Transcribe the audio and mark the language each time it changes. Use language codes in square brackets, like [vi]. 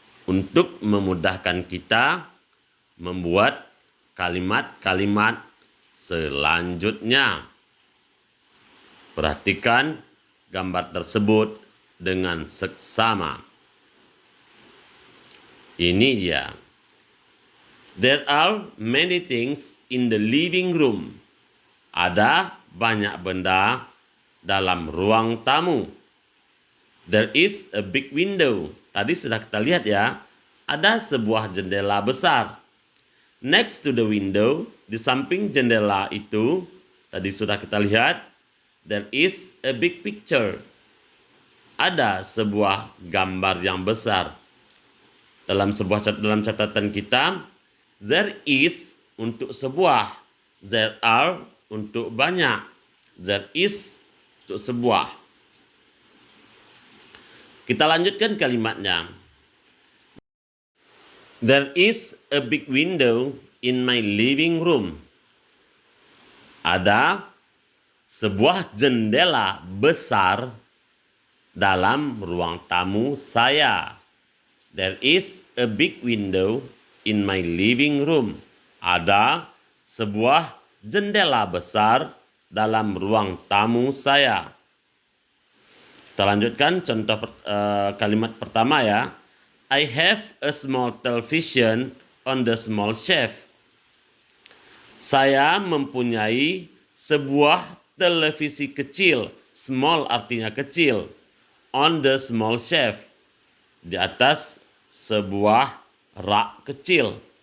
[id] Untuk memudahkan kita membuat kalimat-kalimat selanjutnya. Perhatikan gambar tersebut dengan seksama. Ini dia. [en] There are many things in the living room. [id] Ada banyak benda dalam ruang tamu. [en] There is a big window. [id] Tadi sudah kita lihat ya. Ada sebuah jendela besar. [en] Next to the window, [id] di samping jendela itu, tadi sudah kita lihat, [en] there is a big picture. [id] Ada sebuah gambar yang besar. Dalam catatan kita, there is untuk sebuah, there are untuk banyak, there is untuk sebuah. Kita lanjutkan kalimatnya. [en] There is a big window in my living room. [id] Ada sebuah jendela besar dalam ruang tamu saya. [en] There is a big window in my living room. [id] Ada sebuah jendela besar dalam ruang tamu saya. Kita lanjutkan contoh kalimat pertama ya. [en] I have a small television on the small shelf. [id] Saya mempunyai sebuah televisi kecil. [en] Small [id] artinya kecil. [en] On the small shelf. [id] Di atas sebuah rak kecil.